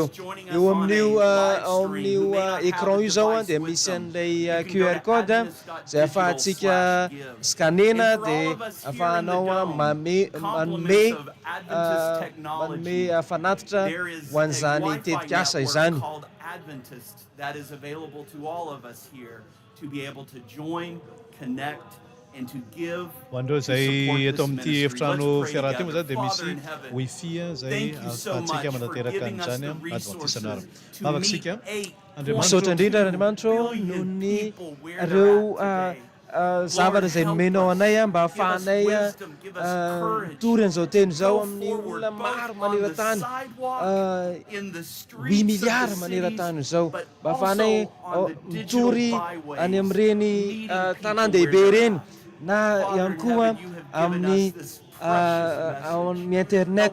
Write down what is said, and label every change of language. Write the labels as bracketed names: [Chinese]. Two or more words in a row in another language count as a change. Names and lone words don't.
[Malagasy] Eo amin'io écran io zao dia misy an'ilay QR code zay ahafahantsika scanena dia ahafahanao manome fanatitra ho an'izany tetikasa izany. [English] That is available to all of us here to be able to join, connect, and to give. [Malagasy] Hoandreo zay eto amin'ity efitrano fiarahatimo zany dia misy wifi zay ahafahantsika manateraka an'izany adventisana. Mavaka isika misaotra indrindra Andriamanitra noho ny ireo zavatra zay nomenao anay mba ahafahanay tory an'izao teny zao amin'ny olona maro maneran-tany 8 milliard maneran-tany zao mba ahafahanay mitory any amin'ireny tanan-dehibe reny na ihany koa amin'ny internet.